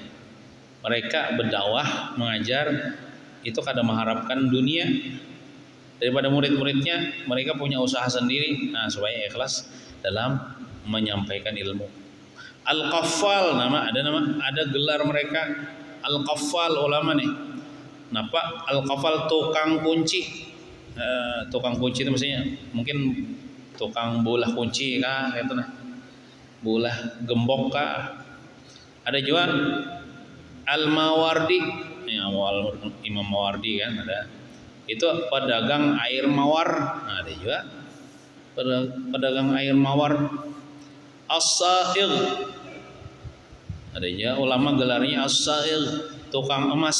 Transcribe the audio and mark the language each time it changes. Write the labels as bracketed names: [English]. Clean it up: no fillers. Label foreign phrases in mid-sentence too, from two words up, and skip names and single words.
[Indonesian] Mereka berdakwah, mengajar itu kada mengharapkan dunia daripada murid-muridnya, mereka punya usaha sendiri, nah supaya ikhlas dalam menyampaikan ilmu. Al-Qaffal ada gelar mereka Al-Qaffal ulama nih. Napa Al-Qaffal tukang kunci. Tukang kunci itu maksudnya mungkin tukang bolah kunci kah gitu nah. Bolah gembok kah. Ada juga Al-Mawardi, Imam Mawardi kan ada. Itu pedagang air mawar. Nah, ada juga pedagang air mawar. As-Sa'ir. Ada juga ulama gelarnya As-Sa'ir, tukang emas.